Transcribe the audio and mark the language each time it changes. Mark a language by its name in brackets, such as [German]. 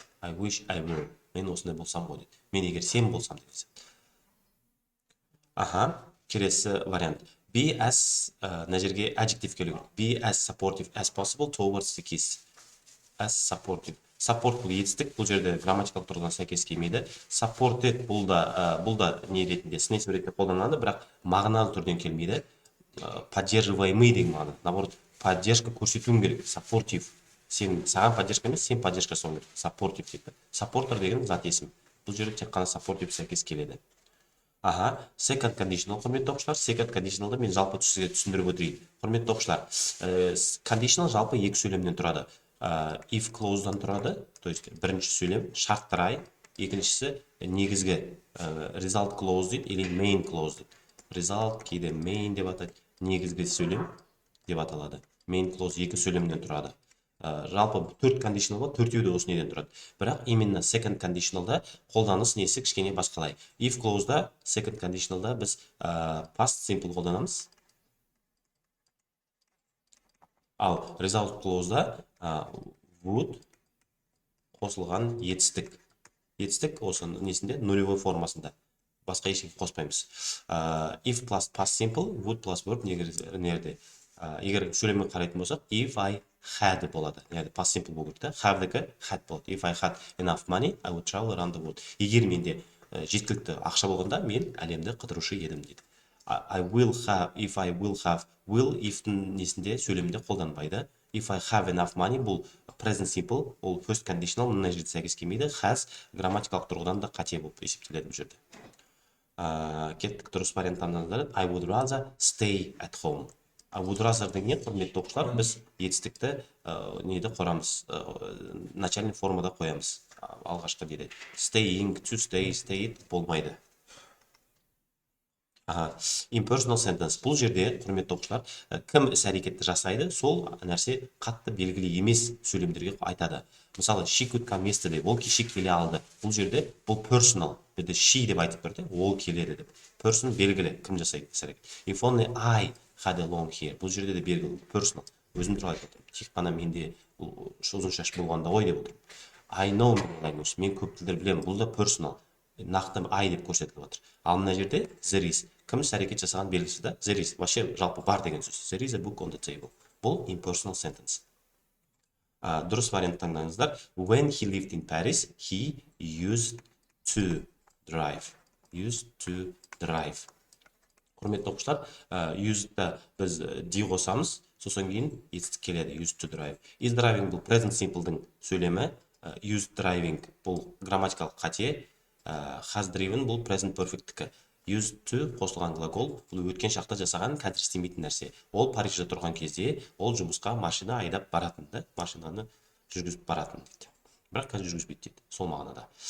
[English] I wish I were. [Kazakh] Мен осындай болсам ғой дейді. Мен егер сен болсам деген. Келесі вариант. Be as, мына жерге adjective келу. [English] Be as supportive as possible towards the kids. As supportive. [Kazakh] Support бұл етістік, бұл жерде грамматикалық тұрғыдан сәйкес келмейді. Supported бұл да не ретінде, снесім ретінде қолданылады, бірақ мағыналы түрден келмейді. [Russian] Поддерживаемый [Kazakh] деген мағына. [Russian] Наоборот, поддержка [Kazakh] көрсетуім керек. [English] Supportive. [Kazakh] Саған [Russian] поддержка [Kazakh] емес, сен поддержка жасауың керек. Supportive дейді. Supporter деген зат есім. Бұл жерде тек қана supportive сәйкес келеді. Second conditional, құрметті оқушылар. Second conditionalды мен жалпы сізге түсіндіріп өтейін. Құрметті оқушылар, conditional жалпы екі сөйлемнен тұрады. If clause'дан тұрады, [Russian] то есть [Kazakh] бірінші сөйлем шарттырай, екіншісі негізгі result clause дейді, или main clause дейді. Result кейде main деп атайды, негізгі сөйлем деп аталады. main clause 2 сөйлемден тұрады. Жалпы 4 conditional бар, 4-еу де осы неден тұрады. Бірақ [Russian] именно [Kazakh] second conditionalда қолданыс несі кішкене басқалай. If clauseда, second conditionalда біз past simple қолданамыз. Ал result clauseда would қосылған етістік. Етістік осы несінде [Russian] нулевой формасында. [Kazakh] Басқа ешкім қоспаймыз. [English] If plus past simple, would plus verb нерде. [Kazakh] Егер сөйлеммен қарайтын болсақ, if I had болады. Яғни past simple болу керек. Have-дікі had болады. [English] If I had enough money, I would travel around the world. [Kazakh] Егер менде жеткілікті ақша болғанда, мен әлемді қыдырушы едім дейді. [English] I will have, if I will have, will [Kazakh] if-тің несінде сөйлемде қолданбайды. [English] If I have enough money, [Kazakh] бұл present simple, ол first conditional, мына жерде сәйкес келмейді. Has грамматикалық тұрғыдан да қате болып есептеледі бұл жерде. Кеттік дұрыс вариант таңдаңыздар. [English] I would rather stay at home. [Kazakh] I would rather деген құрметті оқушылар, біз етістікті неде қорамыз, [Russian] начальный [Kazakh] формада қоямыз. Алғашқы дейді. Staying, to stay, stayed болмайды. [English] Impersonal sentence. [Kazakh] Бұл жерде, құрметті оқушылар, кім іс әрекетті жасайды, сол нәрсе қатты белгілі емес сөйлемдерге айтады. Мысалы, [English] she could come yesterday, [Kazakh] ол кеше келе алды. Бұл жерде, бұл personal, бізде she деп айтып берді, ол келеді деп. Person белгілі, кім жасайды іс әрекет. [English] If only I had a long hair, [Kazakh] бұл жерде де белгілі, [English] personal. [Kazakh] Өзім туралы айтып отырмын. Тек қана менде ұзын шаш болғанда ғой деп отырмын. [English] I know many languages, [Kazakh] мен көп тілдер білемін. Бұл да personal. Нақты I деп көрсетіліп отыр. Ал мына жерде there is. Кім іс әрекет жасаған белгісі да there is. [Russian] Вообще [Kazakh] жалпы бар деген сөз. [English] There is a book on the table. [Kazakh] Бұл [English] impersonal sentence. [Kazakh] Дұрыс вариант таңдаңыздар. [English] When he lived in Paris, he used to drive. Used to drive. [Kazakh] Құрметті оқушылар, used-та біз ди қосамыз, сосын кейін етістік келеді. [English] Used to drive. [Kazakh] Is driving бұл present simple-дің сөйлемі. Used driving бұл грамматикалық қате. Has driven бұл present perfect-тікі. Used to қосылған глагол, бұл өткен шақта жасаған қазір істемейтін нәрсе. Ол Парижде тұрған кезде, ол жұмысқа машина айдап баратын, машинаны жүргізіп баратын дейді. Бірақ қазір жүргізбейді дейді, сол мағынада.